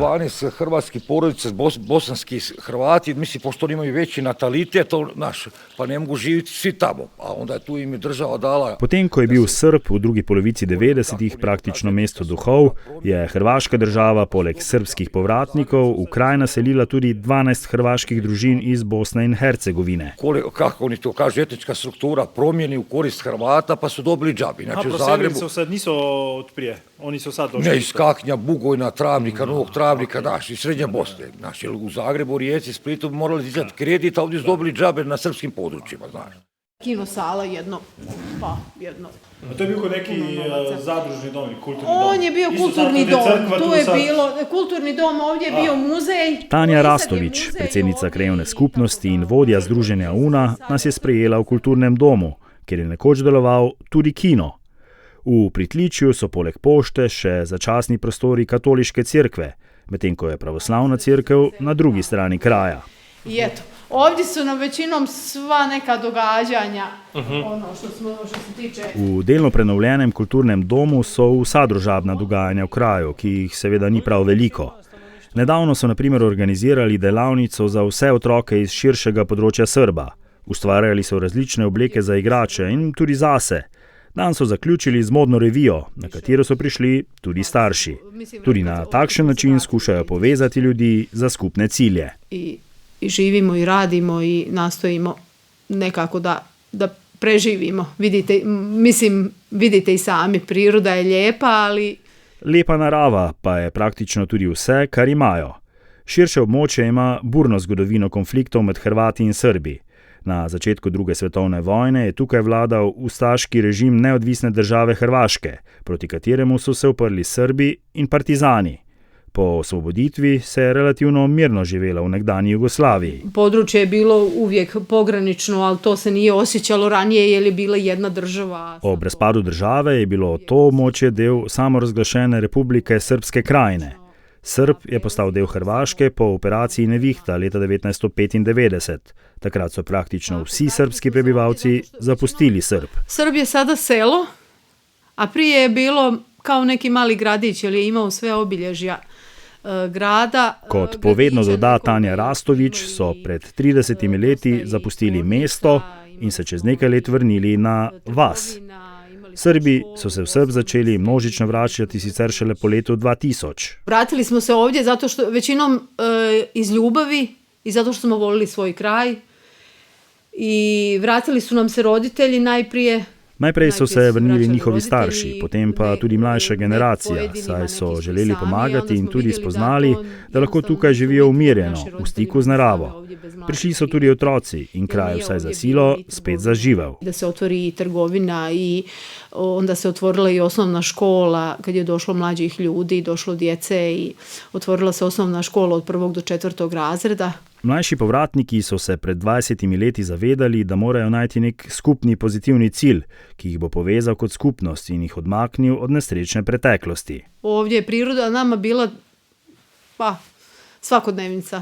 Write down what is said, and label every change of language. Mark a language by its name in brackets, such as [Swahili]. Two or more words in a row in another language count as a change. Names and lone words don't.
[Croatian] 12 hrvatskih porodica, bosanski Hrvati, mislim, pošto oni imaju veći natalitet, pa ne mogu živjeti svi tamo, a onda je tu im je država dala. [Slovenian] Potem, ko je bil Srb v drugi polovici 90-ih praktično mesto duhov, je hrvaška država poleg srbskih povratnikov v kraj naselila tudi 12 hrvaških družin iz Bosne in Hercegovine. [Croatian] Kako oni to kažu, etnička struktura promijeni u korist Hrvata, pa su dobili džabi. Znači, proselili so se, niso od prije, oni so sad došli. Ne, iz Kaknja, Bugojna, Travnika, Novog Travnika, iz Srednje Bosne. Znači, u Zagrebu, Rijeci, Splitu morali dizati kredit, a ovdje su dobili džabe na srpskim područjima, znaš. Kino sala jedno. A to je bio neki zadružni dom, kulturni dom? On je bio kulturni dom, tu je bilo kulturni dom, ovdje je bio muzej. [Slovenian] Tanja Rastović, predsednica krajevne skupnosti in vodja združenja UNA, nas je sprejela v kulturnem domu, kjer je nekoč deloval tudi kino. V pritličju so poleg pošte še začasni prostori katoliške cerkve, medtem ko je pravoslavna cerkev na drugi strani kraja. I eto, ovdje su nam većinom sva neka događanja, ono što se tiče... V delno prenovljenem kulturnem domu so vsa družabna dogajanja v kraju, ki jih seveda ni prav veliko. Nedavno so na primer organizirali delavnico za vse otroke iz širšega področja Srba. Ustvarjali so različne obleke za igrače in tudi zase. Dan so zaključili z modno revijo, na katero so prišli tudi starši. Tudi na takšen način skušajo povezati ljudi za skupne cilje. [Croatian] I živimo i radimo i nastojimo nekako da preživimo. Vidite i sami, priroda je lijepa, ali... [Slovenian] Lepa narava pa je praktično tudi vse, kar imajo. Širše območje ima burno zgodovino konfliktov med Hrvati in Srbi. Na začetku druge svetovne vojne je tukaj vladal ustaški režim neodvisne države Hrvaške, proti kateremu so se uprli Srbi in partizani. Po osvoboditvi se je relativno mirno živelo v nekdanji Jugoslaviji. [Croatian] Područje je bilo uvijek pogranično, ali to se nije osjećalo ranije, jer je bila jedna država. [Slovenian] Ob razpadu države je bilo to območje del samorazglašene Republike Srpske krajine. Srb je postal del Hrvaške po operaciji Nevihta leta 1995. Takrat so praktično vsi srbski prebivalci zapustili Srb. [Croatian] Srb je sada selo, a prije je bilo kao neki mali gradić, jer je imao sve obilježja grada. [Slovenian] Kot povedno doda Tanja Rastović, so pred 30 leti zapustili mesto in se čez nekaj let vrnili na vas. Srbi so se v Srb začeli množično vračati sicer šele po letu 2000. [Croatian] Vratili smo se ovdje zato što većinom iz ljubavi i zato što smo volili svoj kraj. I vratili su nam se roditelji najprije. [Slovenian] Najprej so se vrnili njihovi starši, potem pa tudi mlajša generacija, saj so želeli pomagati in tudi spoznali, da lahko tukaj živijo umirjeno, v stiku z naravo. Prišli so tudi otroci in kraj vsaj za silo spet zaživel. [Croatian] Da se otvori trgovina i onda se otvorila i osnovna škola, kad je došlo mlađih ljudi, došlo djece i otvorila se osnovna škola od 1. do 4. razreda. [Slovenian] Mlajši povratniki so se pred 20 leti zavedali, da morajo najti nek skupni pozitivni cilj, ki jih bo povezal kot skupnost in jih odmaknil od nesrečne preteklosti. [Croatian] Ovdje je priroda nama bila svakodnevnica.